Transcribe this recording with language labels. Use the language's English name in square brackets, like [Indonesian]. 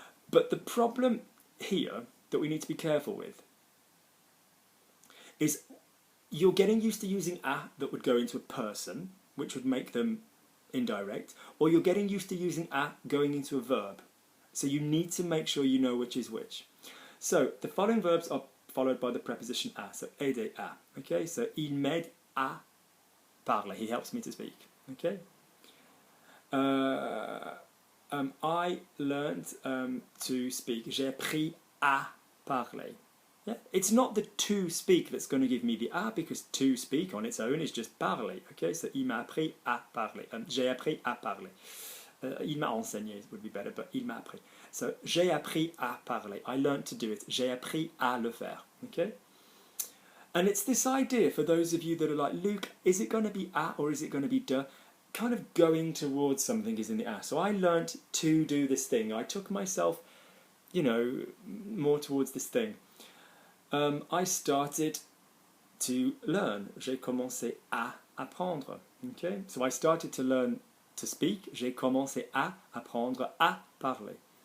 [English] But the problem here that we need to be careful with is you're getting used to using a that would go into a person, which would make them indirect, or you're getting used to using a going into a verb. So you need to make sure you know which is which. So the following verbs are followed by the preposition a, so aider à. Okay, so [French] il m'aide à parler. [English] He helps me to speak. Okay. I learned to speak. [French] J'ai appris à parler. [English] Yeah? It's not the to speak that's going to give me the a, because to speak on its own is just parler. Okay, so [French] il m'a appris à parler. J'ai appris à parler. Il m'a enseigné [English] would be better, but [French] il m'a appris. [English] So [French] j'ai appris à parler. [English] I learned to do it. [French] J'ai appris à le faire. [English] Okay. And it's this idea for those of you that are like, Luke, is it going to be a or is it going to be de? Kind of going towards something is in the a. So I learned to do this thing. I took myself, you know, more towards this thing. I started to learn. [French] J'ai commencé à apprendre. [English] Okay? So I started to learn to speak. [French] J'ai commencé à apprendre à parler.